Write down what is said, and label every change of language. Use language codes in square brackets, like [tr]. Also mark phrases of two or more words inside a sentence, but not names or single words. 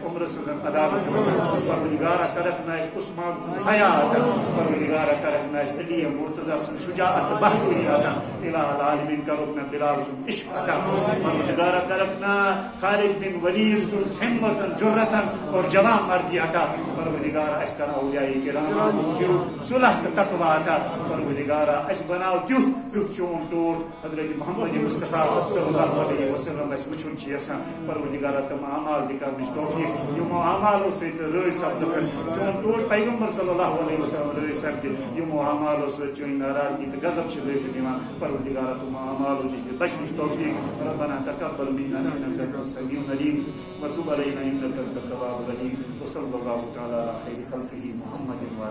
[ks] عمر سن عدالت پروردگار کرکنا اس عثمان سن حیات پروردگار کرکنا اس علی مرتضی سن شجاعت بہادری عطا [ar] الہ العالمین [ks] کرکنا بلال سن عشق عطا پروردگار کرکنا خالد بن ولید سن ہمت جرت اور جوان مردی عطا پروردگار اس کر اولیاء کرام کیو صلح تقوی عطا پروردگار اس بناو تیو چون ٹوٹ حضرت محمد مصطفیٰ [ar] صلی اللہ علیہ وسلم [ks] اس وچھن یسان پروردگار تم اعمال دکھانچ توفیق یمو اعمالو سۭتۍ رٲضۍ سپدٕکھ چون ٹوٹ پیغمبر [ar] صلی اللہ علیہ وسلم [ks] رٲضۍ سپدِ یمو اعمالو سۭتۍ چٲنۍ ناراضگی تہٕ غضب چھِ لٲزِتھ یِوان پروردگار تم اعمالو نِش بچنٕچ توفیق [ar] ربنا تقبل منا انك انت السميع العليم وتب علينا انك انت التواب الرحيم وصلى الله تعالى على خير خلقه محمد